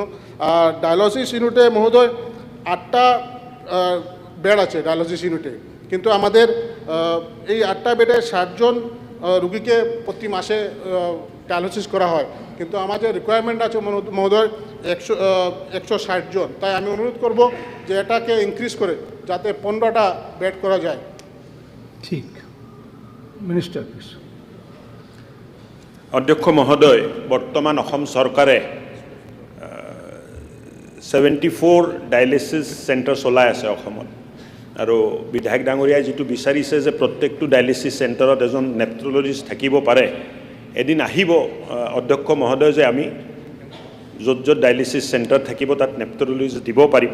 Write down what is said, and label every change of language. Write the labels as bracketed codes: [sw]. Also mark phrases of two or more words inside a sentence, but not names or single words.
[bn] আর [en] dialysis unit [bn] মহোদয় 8টা বেড আছে [en] dialysis unit, [bn] কিন্তু আমাদের এই 8টা বেডে 60 জন রুগীকে প্রতি মাসে ডায়ালিসিস করা হয়, কিন্তু আমাদের রিকোয়ারমেন্ট আছে মহোদয় 160 জন। তাই আমি অনুরোধ করব যে এটাকে ইনক্রিজ করে যাতে 15টা বেড করা যায়। [en] ঠিক, minister please. [as] অধ্যক্ষ মহোদয়, বর্তমান অসম চৰকাৰে 74 [en] dialysis center [as] চলাই আছে অসমত, আৰু বিধায়ক ডাঙৰীয়াই যিটো বিচাৰিছে যে প্ৰত্যেকটো [en] dialysis center [as] এজন নেফ্ৰলজিষ্ট থাকিব পাৰে, এদিন আহিব অধ্যক্ষ মহোদয় যে আমি য'ত য'ত [en] dialysis center [as] থাকিব তাত নেফ্ৰলজিষ্ট দিব পাৰিম।